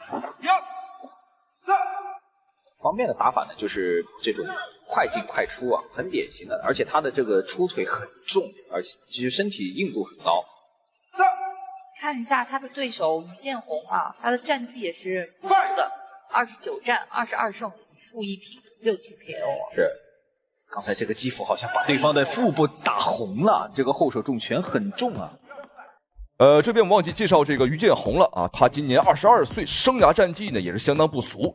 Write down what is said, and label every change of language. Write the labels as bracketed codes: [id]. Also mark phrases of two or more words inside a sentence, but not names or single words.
[zh] 方便的打法呢，就是這種快進快出啊，很典型的，而且他的這個出腿很重，而且其實身體硬度很高。看一下他的對手于建宏啊，他的戰績也是不錯的，29戰22勝5負1平6次 KO。是，剛才這個擊負好像把對方的腹部打紅了，這個後手重拳很重啊。這邊我們忘記介紹這個于建宏了啊，他今年22歲，生涯戰績呢也是相當不俗。